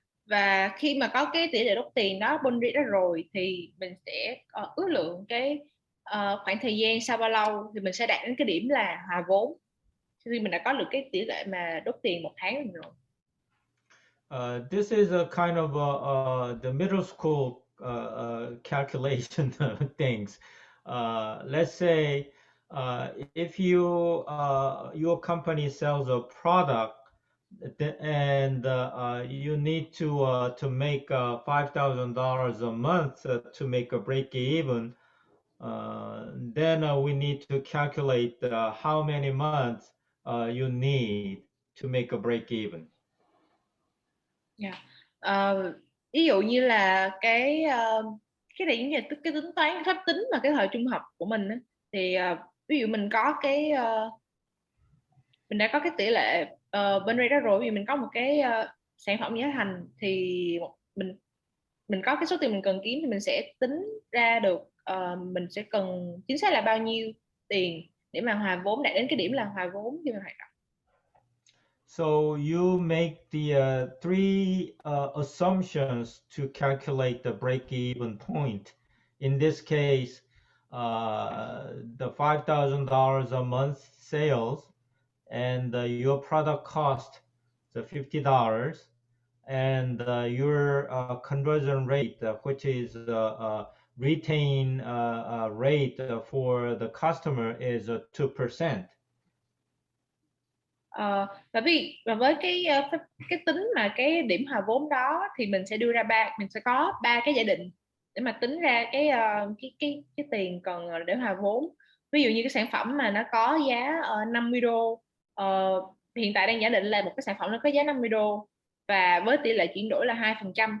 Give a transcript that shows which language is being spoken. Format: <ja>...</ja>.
<vi>Và khi mà có cái tỷ lệ đốt tiền đó, burn rate đó rồi thì mình sẽ ước lượng cái khoảng thời gian sau bao lâu thì mình sẽ đạt đến cái điểm là hòa vốn khi mình đã có được cái tỷ lệ mà đốt tiền một tháng rồi.</vi> <en>This is a kind of the middle school calculation things. Let's say if your company sells a product and you need to make $5,000 a month to make a break even, then we need to calculate how many months you need to make a break even. Yeah.</en> <vi>Ví dụ như là cái điểm về cái tính toán cái phép tính mà cái thời trung học của mình thì ví dụ mình có mình đã có cái tỷ lệ bên đây đó rồi, vì mình có một cái sản phẩm giá thành thì mình có cái số tiền mình cần kiếm thì mình sẽ tính ra được mình sẽ cần chính xác là bao nhiêu tiền để mà hòa vốn, đạt đến cái điểm là hòa vốn khi mà hoạt động.</vi> <en>So you make the three assumptions to calculate the break-even point. in this case, the $5,000 a month sales, and your product cost the $50, and your conversion rate, which is retain rate for the customer is 2%.</en> <vi>Và với cái tính mà cái điểm hòa vốn đó thì mình sẽ đưa ra mình sẽ có ba cái giả định để mà tính ra cái tiền cần để hòa vốn. Ví dụ như cái sản phẩm mà nó có giá 50 đô, hiện tại đang giả định là một cái sản phẩm nó có giá 50 đô và với tỷ lệ chuyển đổi là 2%.</vi>